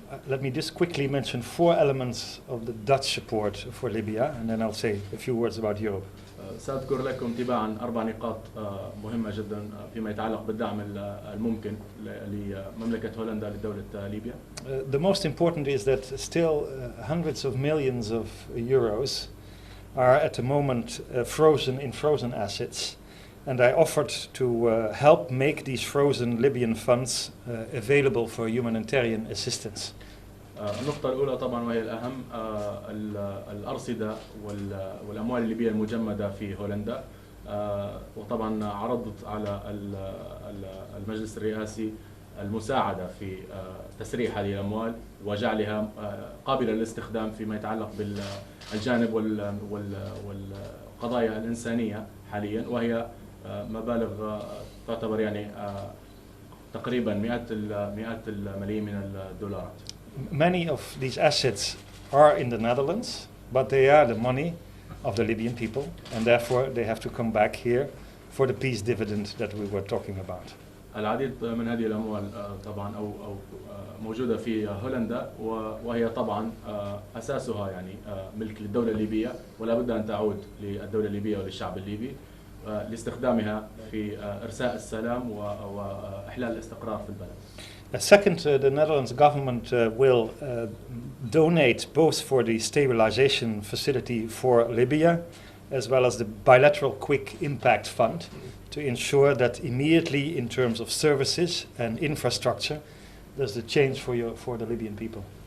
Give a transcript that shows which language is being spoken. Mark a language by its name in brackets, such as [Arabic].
[English] Let me just quickly mention 4 elements of the Dutch support for Libya, and then I'll say a few words about Europe. [Arabic] سأذكر لكم تباعا 4 نقاط مهمة جدا فيما يتعلق بالدعم الممكن لمملكة هولندا لدولة ليبيا. [English] The most important is that still hundreds of millions of euros are at the moment frozen in frozen assets, and I offered to help make these frozen Libyan funds available for humanitarian assistance. [Arabic] النقطة الأولى طبعا وهي الأهم الأرصدة والأموال الليبية المجمدة في هولندا، وطبعا عرضت على المجلس الرئاسي المساعدة في تسريح هذه الأموال وجعلها قابلة للاستخدام فيما يتعلق بالجانب والقضايا الإنسانية حاليا، وهي مبالغ تعتبر يعني تقريبا مئات الملايين من الدولارات. [English] Many of these assets are in the Netherlands, but they are the money of the Libyan people, and therefore they have to come back here for the peace dividend that we were talking about. [Arabic] العديد من هذه الأموال طبعا أو موجودة في هولندا، وهي طبعا أساسها يعني ملك للدولة الليبية، ولا بد أن تعود للدولة الليبية وللشعب الليبي لاستخدامها في إرساء السلام وإحلال الاستقرار في البلد. [English] Second, the Netherlands government will donate both for the stabilization facility for Libya as well as the bilateral quick impact fund to ensure that immediately in terms of services and infrastructure there's a change for the Libyan people.